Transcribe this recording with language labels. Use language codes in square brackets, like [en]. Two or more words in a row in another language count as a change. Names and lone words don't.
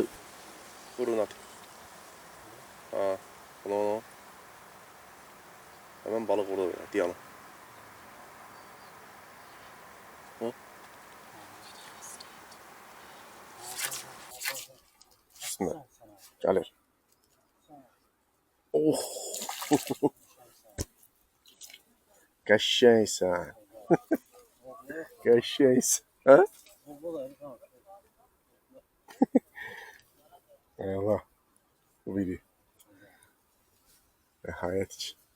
[tr] Vurun at. Bunu. Hemen balık vurdu ya, diyelim. Bismillah. Gelir. Oh. [az] Qəşəngsən. Qəşəngsən. Hə? Allah. Bu biri. Nəhayət ki.